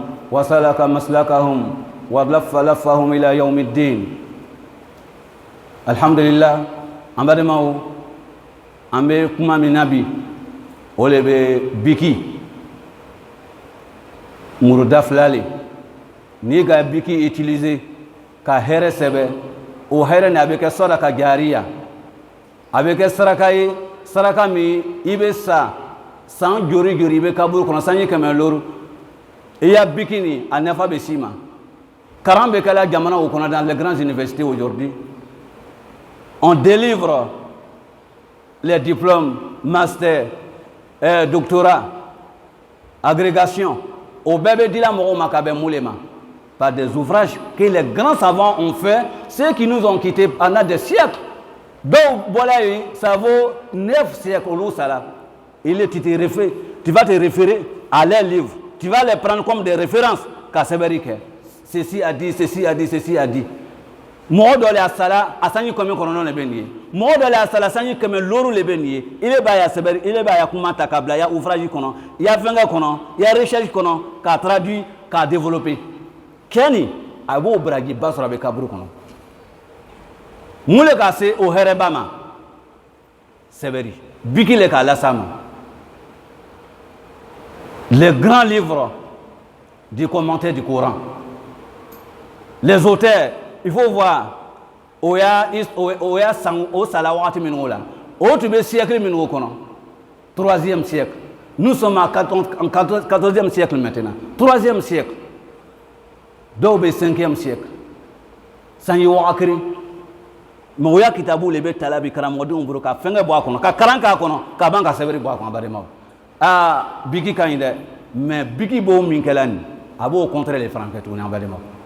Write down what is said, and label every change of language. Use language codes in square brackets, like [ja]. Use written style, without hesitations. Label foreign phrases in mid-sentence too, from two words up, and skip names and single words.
[ar] وسلك مسلكهم ولف لفهم إلى يوم الدين. [bm] alhamdulillah an balimaw an bɛ kuma min na bi o de bɛ biki muruda fila le n'i ka biki utiliser ka hɛrɛ sɛbɛ o hɛrɛ nin a bɛ kɛ sadaka jariya a bɛ kɛ saraka ye saraka min i bɛ sa san jori jori i bɛ kaburu kɔnɔ sanji 100 i y'a biki nin a nafa bɛ s'i ma karan bɛ kɛla jamanaw kɔnɔ [fr] dans les grandes universités aujourd'hui on délivre les diplômes master doctorat agrégation au [bm] bébé dila mɔgɔw ma ka bɛn mun de ma [fr] par des ouvrages que les grands savants ont fait ceux qui nous ont quittés pendant des siècles donc voilà ça vaut 9 siècles au sala tu vas te référer à leurs livres tu vas les prendre comme des références [bm] ka sɛbɛnni kɛ [fr] ceci a dit ceci a dit [bm] ceci a dit mɔgɔ dɔ le a sala a sanji kɛmɛ kɔnɔntɔn de bɛ nin ye mɔgɔ dɔ le a sala sanji 100 de bɛ nin ye i bɛ b'a ya sɛbɛnni i bɛ b'a ya kuma ta k'a bila i ya ouvrage kɔnɔ i ya fɛnkɛ kɔnɔ i ya recherche kɔnɔ k'a traduit k'a développer kɛni a b'o barajiba sɔrɔ a bɛ kaburu kɔnɔ mun le ka se o hɛrɛba ma sɛbɛnni biki le k'a las'a ma [fr] les grands livres du commentaire du Coran les auteurs il faut voir [bm] o y'a san o sala waati minnu la o tun bɛ siècle minnu kɔnɔ [fr] 3e siècle nous sommes en 14e siècle maintenant 3e siècle [bm] dɔw bɛ [fr] 5e siècle [bm] sanji waga kelen mais o y'a kitabu le bɛ tala bi karamɔgɔdenw bolo ka fɛnkɛ bɔ a kɔnɔ ka kalan k'a kɔnɔ ka ban ka sɛbɛnni bɔ a kɔnɔ balimaw biki ka ɲi dɛ mais biki b'o min kɛla nin a b'o contraire de fana kɛ tuguni an balimaw